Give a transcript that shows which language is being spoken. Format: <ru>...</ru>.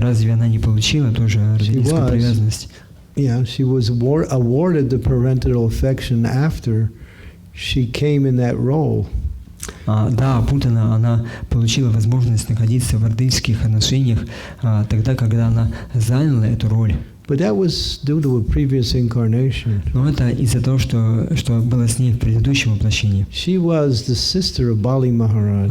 <ru>Разве она не получила тоже родительскую привязанность?</ru> <en>Yeah, she was awarded the parental affection after she came in that role.</en> <ru>Да, Путана, она получила возможность находиться в родительских отношениях тогда, когда она заняла эту роль.</ru> <en>But that was due to a previous incarnation.</en> <ru>Но это из-за того, что было с ней в предыдущем воплощении.</ru> <en>She was the sister of Bali Maharaj.</en>